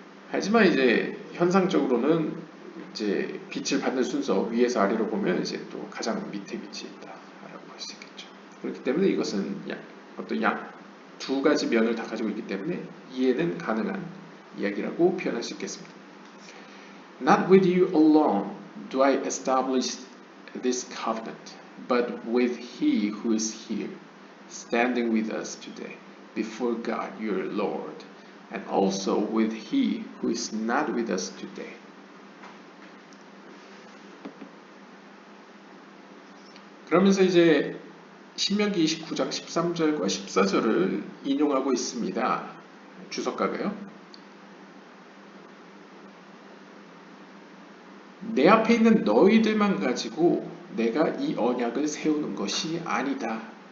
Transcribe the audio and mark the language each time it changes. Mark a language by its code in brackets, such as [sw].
[ko] 하지만 이제 현상적으로는 이제 빛을 받는 순서 위에서 아래로 보면 이제 또 가장 밑에 위치해 있다라고 볼 수 있겠죠. 그렇기 때문에 이것은 어떤 두 가지 면을 다 가지고 있기 때문에 이해는 가능한 이야기라고 표현할 수 있겠습니다. [en] Not with you alone do I establish this covenant, but with he who is here, standing with us today, before God your Lord, and also with he who is not with us today. [ko] 그러면서 이제 신명기 29장 13절과 14절을 인용하고 있습니다. 주석가가요. 내 앞에 있는 너희들만 가지고 내가 이 언약을 세우는 것이 아니다.